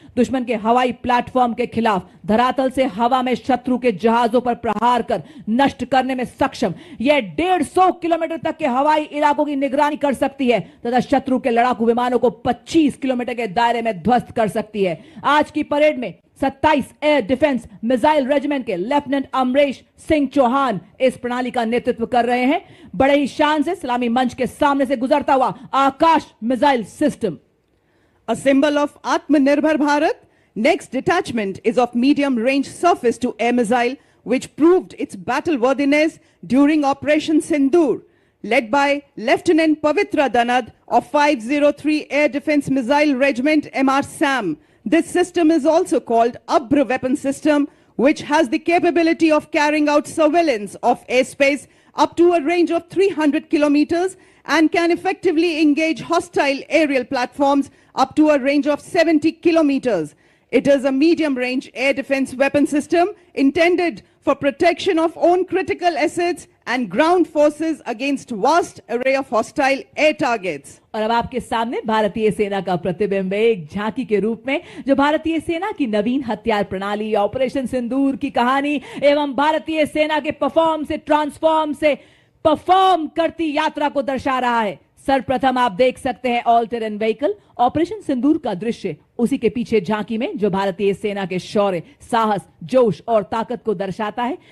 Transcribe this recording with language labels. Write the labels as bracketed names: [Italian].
[Hindi] दुश्मन के हवाई प्लेटफॉर्म के खिलाफ धरातल से हवा में शत्रु के जहाजों पर प्रहार कर नष्ट करने में सक्षम यह 150 किलोमीटर तक के हवाई इलाकों की निगरानी कर सकती है तथा शत्रु के लड़ाकू विमानों को 25 किलोमीटर के दायरे में ध्वस्त कर सकती है। आज की परेड में 27 एयर डिफेंस मिसाइल रेजिमेंट के लेफ्टिनेंट अमरेश सिंह चौहान इस प्रणाली का नेतृत्व कर रहे हैं। बड़े ही शान से सलामी मंच के सामने से गुजरता हुआ आकाश missile system. [English] A symbol of Atmanirbhar Bharat, next detachment is of medium-range surface-to-air missile, which proved its battle-worthiness during Operation Sindoor. Led by Lieutenant Pavitra Danad of 503 Air Defense Missile Regiment MR SAM. This system is also called Abra Weapon System, which has the capability of carrying out surveillance of airspace up to a range of 300 kilometers and can effectively engage hostile aerial platforms up to a range of 70 kilometers. It is a medium-range air defense weapon system intended for protection of own critical assets and ground forces against vast array of hostile air targets. [Hindi] और अब आपके सामने भारतीय सेना का प्रतिबिंब एक झांकी के रूप में जो भारतीय सेना की नवीन हथियार प्रणाली, ऑपरेशन सिंदूर की कहानी एवं भारतीय सेना के परफॉर्म से ट्रांसफॉर्म से परफॉर्म करती यात्रा को दर्शा रहा है। सर्वप्रथम आप देख सकते हैं ऑल टेरेन व्हीकल ऑपरेशन सिंदूर का दृश्य, उसी के पीछे झांकी में जो भारतीय सेना के शौर्य, साहस, जोश और ताकत को दर्शाता है।